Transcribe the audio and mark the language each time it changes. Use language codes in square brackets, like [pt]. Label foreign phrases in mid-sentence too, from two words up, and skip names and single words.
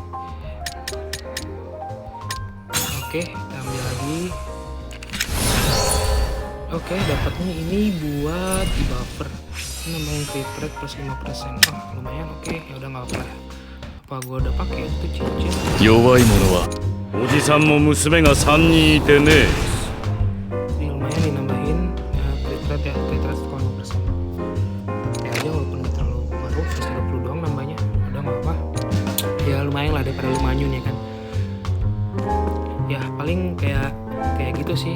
[id] Oke, kita ambil lagi. Oke, dapatnya ini buat di buffer. Ini nambahin [en] crit rate [id] plus 5%. Oh, lumayan. Oke, ya udah nggak apa-apa. Apa gue udah pakai itu cincin? [ja] 弱い者はおじさんも娘が3人いてね。 [id] Ini lumayan dinambahin rate ya, [en] crit rate [id] 1,5%. Ya aja walaupun gak terlalu baru, 130 doang nambahnya, udah nggak apa. Ya lumayan lah daripada lu manyun ya kan. Ya paling kayak gitu sih.